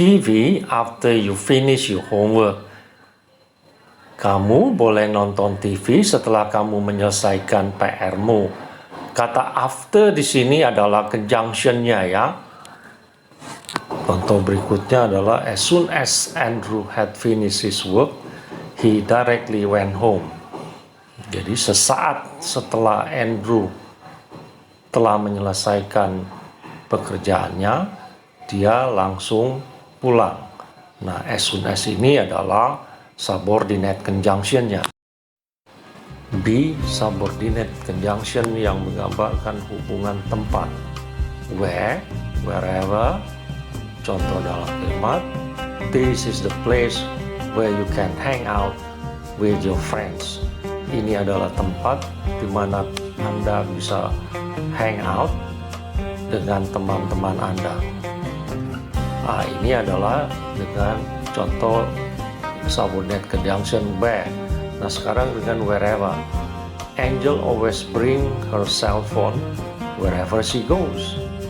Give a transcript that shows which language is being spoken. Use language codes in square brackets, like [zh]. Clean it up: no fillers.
[en] TV after you finish your homework. [id] Kamu boleh nonton TV setelah kamu menyelesaikan PR-mu. Kata after di sini adalah conjunction-nya ya. Contoh berikutnya adalah [en] as soon as Andrew had finished his work, he directly went home. [id] Jadi sesaat setelah Andrew telah menyelesaikan pekerjaannya, dia langsung pulang. Nah, as soon as ini adalah subordinate conjunction-nya. B. Subordinate conjunction yang menggambarkan hubungan tempat. [en] Where, wherever. [id] Contoh dalam kalimat, [en] this is the place where you can hang out with your friends. [id] Ini adalah tempat di mana Anda bisa hang out dengan teman-teman Anda. Nah, ini adalah dengan contoh subordinate conjunction where. Nah, sekarang dengan wherever. [en] Angel always bring her cell phone wherever she goes.